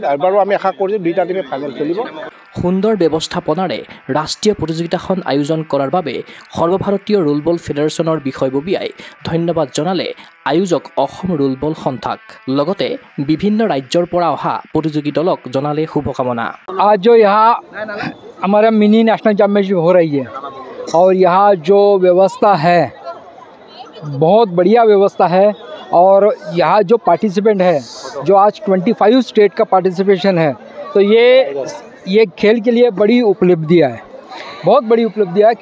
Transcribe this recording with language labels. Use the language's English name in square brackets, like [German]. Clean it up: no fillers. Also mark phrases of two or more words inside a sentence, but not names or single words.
[Assamese] এবাৰো আমি আশা কৰিছোঁ 2টা টিমে ফাইনেল খেলিব। সুন্দৰ ব্যৱস্থাপনাৰে ৰাষ্ট্ৰীয় প্ৰতিযোগিতাখন আয়োজন কৰাৰ বাবে সৰ্বভাৰতীয় ৰুলবল ফেডাৰেশ্যনৰ বিষয়ববীয়াই ধন্যবাদ জনালে আয়োজক অসম ৰুলবল সন্থাক। লগতে বিভিন্ন ৰাজ্যৰ পৰা অহা প্ৰতিযোগী দলক জনালে শুভকামনা। [Hindi] आज जो यहाँ हमारा [English] mini national championship [Hindi] हो रही है और यहाँ जो व्यवस्था है बहुत बढ़िया व्यवस्था है। और यहाँ जो पार्टिसिपेंट है, जो आज 25 स्टेट का पार्टिसिपेशन है, तो ये खेल के लिए बड़ी उपलब्धि है, बहुत बड़ी उपलब्धि है।